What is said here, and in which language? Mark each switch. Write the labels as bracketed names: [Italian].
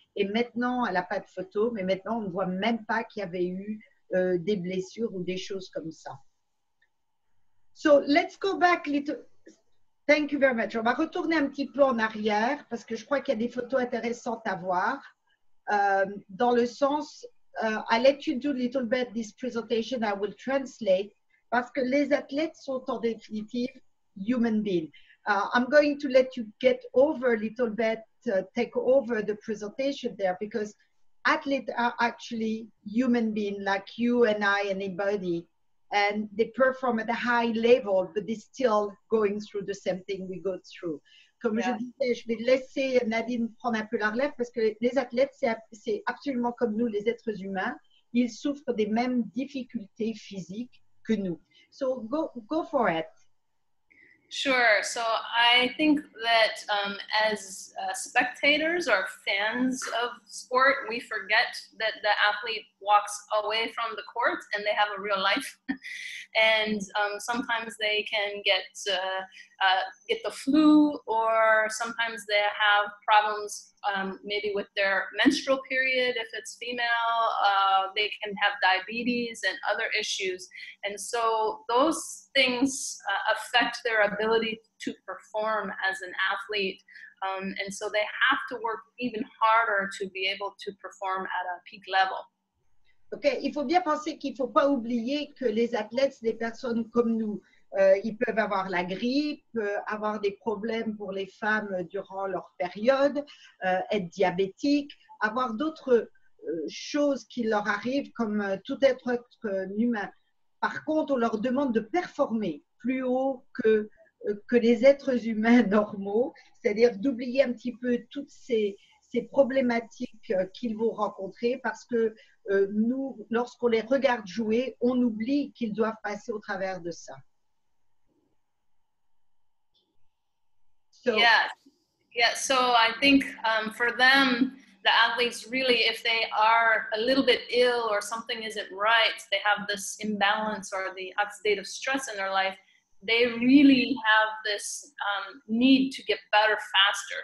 [French] Et maintenant, elle n'a pas de photo, mais maintenant, on ne voit même pas qu'il y avait eu des blessures ou des choses comme ça. [English] So, let's go back little. Thank you very much. [French] On va retourner un petit peu en arrière parce que je crois qu'il y a des photos intéressantes à voir. Dans le sens, [English] I'll let you do a little bit this presentation. I will translate [French] parce que les athlètes sont en définitive [English] human beings. I'm going to let you get over a little bit, take over the presentation there because athletes are actually human beings like you and I, anybody, and they perform at a high level, but they're still going through the same thing we go through. [French] comme je disais, je vais laisser Nadine prendre un peu la relève parce que les athlètes, c'est absolument comme nous, les êtres humains. Ils souffrent des mêmes difficultés physiques que nous. [English] So go for it. Sure. So I think that as spectators or fans of sport, we forget that the athlete walks away from the court and they have a real life. And sometimes they can get the flu, or sometimes they have problems maybe with their menstrual period. If it's female, they can have diabetes and other issues. And so those things affect their ability to perform as an athlete. And so they have to work even harder to be able to perform at a peak level. Okay. [French] Il faut bien penser qu'il ne faut pas oublier que les athlètes, c'est des personnes comme nous. Ils peuvent avoir la grippe, avoir des problèmes pour les femmes durant leur période, être diabétiques, avoir d'autres choses qui leur arrivent comme tout être humain. Par contre, on leur demande de performer plus haut que les êtres humains normaux, c'est-à-dire d'oublier un petit peu toutes ces problématiques qu'ils vont rencontrer parce que nous, lorsqu'on les regarde jouer, on oublie qu'ils doivent passer au travers de ça. [English] So, yeah. So I think for them, the athletes really, if they are a little bit ill or something isn't right, they have this imbalance or the oxidative stress in their life, they really have this need to get better faster.